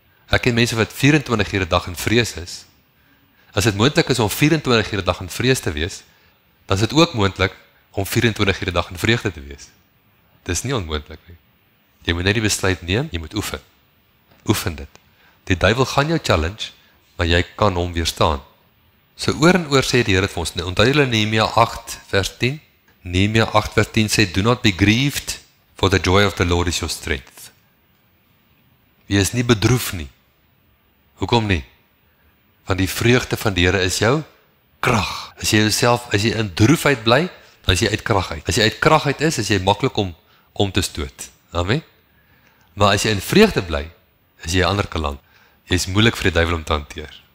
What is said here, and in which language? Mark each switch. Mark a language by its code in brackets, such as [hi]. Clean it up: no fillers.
[af] Ek ken mense wat 24 uur 'n dag in vrees is. As dit moontlik is om 24 uur 'n dag in vrees te wees, dan is dit ook moontlik om 24 uur 'n dag in vreugde te wees. Dis nie onmoontlik nie. Jy moet net die besluit neem, jy moet oefen. Oefen dit. Die duiwel gaan jou challenge, maar jy kan hom weerstaan. So oor en oor sê die Here vir ons, onthou julle Nehemia 8:10? [en] Nehemia 8:10 sê, do not be grieved, for the joy of the Lord is your strength. [af] Jy is nie bedroef nie. Hoekom nie? Want die vreugde van die Here is jou krag. As jy in droefheid bly, dan is jy uit krag uit. As jy uit krag uit is jy maklik om te stoot. Amen? Maar as jy in vreugde bly, is jy 'n ander kaland. Jy is moeilik vir die duiwel om te hanteer.